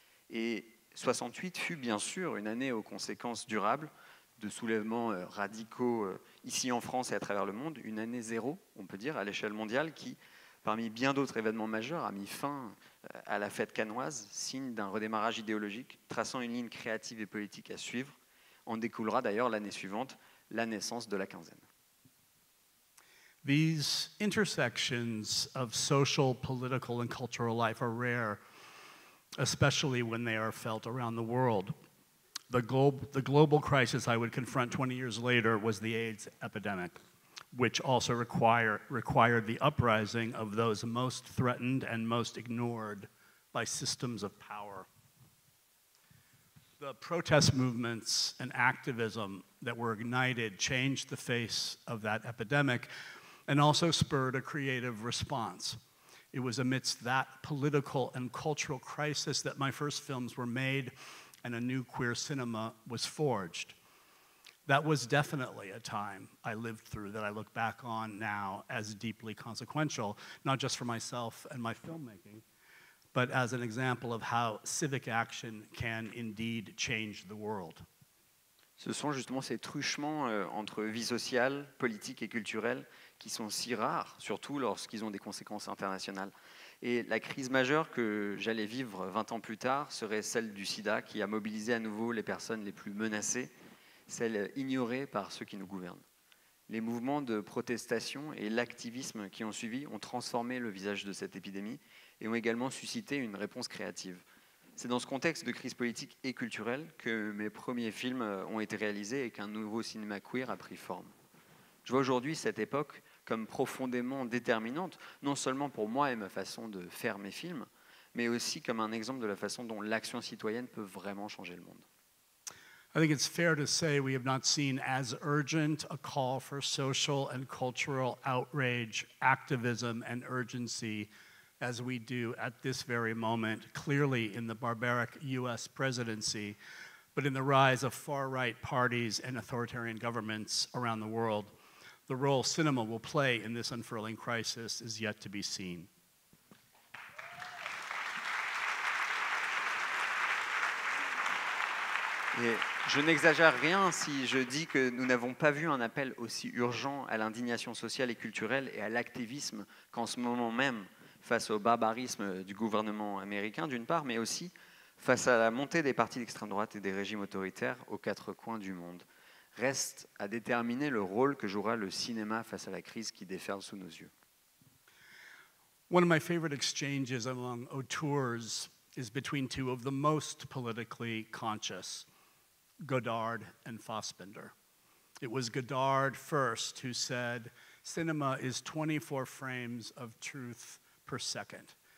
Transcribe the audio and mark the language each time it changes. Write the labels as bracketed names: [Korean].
[French] Et 68 fut bien sûr une année aux conséquences durables, de soulèvements radicaux ici en France et à travers le monde, une année zéro, on peut dire, à l'échelle mondiale, qui, parmi bien d'autres événements majeurs, a mis fin à la fête cannoise, signe d'un redémarrage idéologique, traçant une ligne créative et politique à suivre. En découlera d'ailleurs l'année suivante la naissance de la quinzaine. [English] These intersections of social, political, and cultural life are rare, especially when they are felt around the world. The global crisis I would confront 20 years later was the AIDS epidemic, which also required the uprising of those most threatened and most ignored by systems of power. The protest movements and activism that were ignited changed the face of that epidemic and also spurred a creative response. It was amidst that political and cultural crisis that my first films were made and a new queer cinema was forged. That was definitely a time I lived through that I look back on now as deeply consequential, not just for myself and my filmmaking, but as an example of how civic action can indeed change the world. [French] Ce sont justement ces truchements entre vie sociale, politique et culturelle qui sont si rares, surtout lorsqu'ils ont des conséquences internationales. Et la crise majeure que j'allais vivre 20 ans plus tard serait celle du sida qui a mobilisé à nouveau les personnes les plus menacées, celles ignorées par ceux qui nous gouvernent. Les mouvements de protestation et l'activisme qui ont suivi ont transformé le visage de cette épidémie et ont également suscité une réponse créative. C'est dans ce contexte de crise politique et culturelle que mes premiers films ont été réalisés et qu'un nouveau cinéma queer a pris forme. Je vois aujourd'hui cette époque comme profondément déterminante, non seulement pour moi et ma façon de faire mes films, mais aussi comme un exemple de la façon dont l'action citoyenne peut vraiment changer le monde. [English] I think it's fair to say we have not seen as urgent a call for social and cultural outrage, activism, and urgency as we do at this very moment, clearly in the barbaric US presidency, but in the rise of far-right parties and authoritarian governments around the world. The role cinema will play in this unfurling crisis is yet to be seen. [French] Et je n'exagère rien si je dis que nous n'avons pas vu un appel aussi urgent à l'indignation sociale et culturelle et à l'activisme qu'en ce moment même, face au barbarisme du gouvernement américain d'une part, mais aussi face à la montée des partis d'extrême droite et des régimes autoritaires aux quatre coins du monde. Reste à déterminer le rôle que jouera le cinéma face à la crise qui déferle sous nos yeux. [English] One of my favorite exchanges among auteurs is between two of the most politically conscious, Godard and Fassbinder. It was Godard first who said, "Cinema is 24 frames of truth per second."